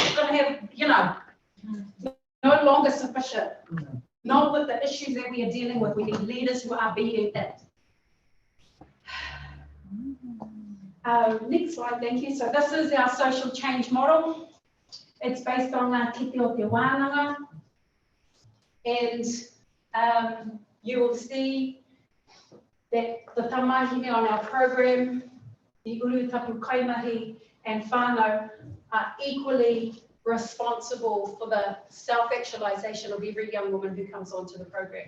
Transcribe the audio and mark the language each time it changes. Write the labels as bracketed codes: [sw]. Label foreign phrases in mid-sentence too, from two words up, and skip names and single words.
[en] It's going to have, no longer sufficient. Not with the issues that we are dealing with. We need leaders who are being it. Next slide, thank you. So this is our social change model. It's based on [mi] ngā kite o te wānanga. [en] And you will see that the tamahine on our program, the [mi] Urutapu Kaimahi [en] and whānau, are equally responsible for the self-actualization of every young woman who comes onto the program.